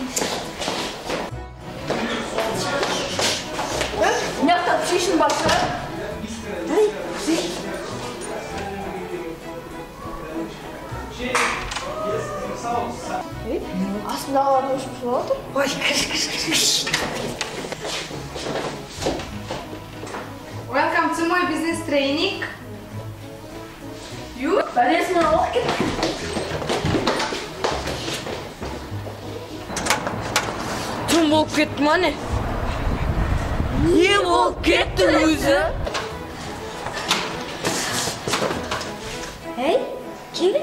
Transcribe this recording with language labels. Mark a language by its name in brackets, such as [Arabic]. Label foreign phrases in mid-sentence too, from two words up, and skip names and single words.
[Kazakh] Мықты PlayStation бар шығар. Астындағылардың өшіп шығып отыр. Ой, кіш. [English] Welcome to [Russian] мой бизнес-тренинг. [Kazakh] Бәлесімен алып кет. Тым болып кетті ма не? Не болып кетті өзі? Ей, Кевин?